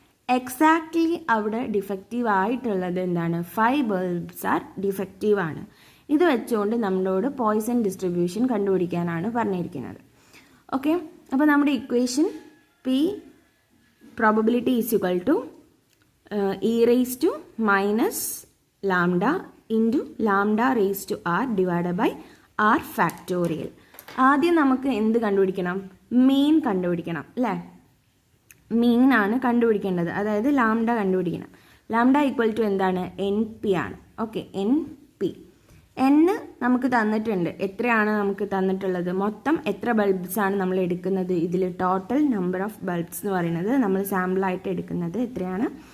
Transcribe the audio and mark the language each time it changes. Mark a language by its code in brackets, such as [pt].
[ml] Exactly അവിടെ defective ആയിട്ടുള്ളത് എന്താണ്? [en] 5 bulbs are defective [ml] ആണ്. ഇത് വെച്ചുകൊണ്ട് നമ്മളോട് പോയ്സൺ ഡിസ്ട്രിബ്യൂഷൻ കണ്ടുപിടിക്കാനാണ് പറഞ്ഞിരിക്കുന്നത്. ഓക്കെ, അപ്പോൾ നമ്മുടെ equation P probability is equal to [en] e raised to minus lambda into lambda raised to r divided by r factorial. [ml] ആദ്യം നമുക്ക് എന്ത് കണ്ടുപിടിക്കണം? മീൻ കണ്ടുപിടിക്കണം അല്ലേ? മീൻ ആണ് കണ്ടുപിടിക്കേണ്ടത്, അതായത് ലാംഡ കണ്ടുപിടിക്കണം. ലാംഡ ഈക്വൽ ടു എന്താണ്? എൻ പി ആണ്. Okay, N P. എൻ നമുക്ക് തന്നിട്ടുണ്ട്. എത്രയാണ് നമുക്ക് തന്നിട്ടുള്ളത്? മൊത്തം എത്ര ബൾബ്സ് ആണ് നമ്മൾ എടുക്കുന്നത്? ഇതിൽ ടോട്ടൽ നമ്പർ ഓഫ് ബൾബ്സ് എന്ന് പറയുന്നത് നമ്മൾ സാമ്പിളായിട്ട് എടുക്കുന്നത് എത്രയാണ്?